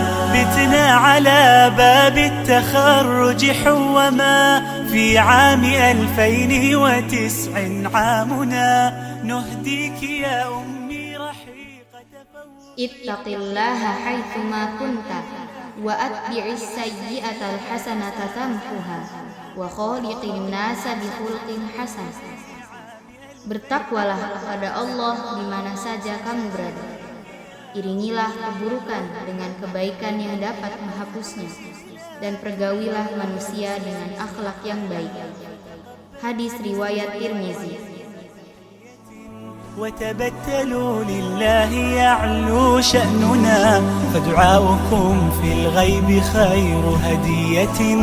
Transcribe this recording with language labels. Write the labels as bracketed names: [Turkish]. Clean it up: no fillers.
[Arabic] بتنا على باب التخرج حوما في عام 2009 عامنا نهديك يا أمي رحيقة اتق الله حيثما كنت وأتبع السيئة الحسنة تمحها وخالق الناس بخلق حسن. [Indonesian] Bertakwalah kepada Allah di mana saja kamu berada. Iringilah keburukan dengan kebaikan yang dapat menghapusnya, dan pergaulilah manusia dengan akhlak yang baik. Hadis riwayat Tirmizi. [Arabic] وتبتلوا لله يعلو شأننا فدعاؤكم في الغيب خير هدية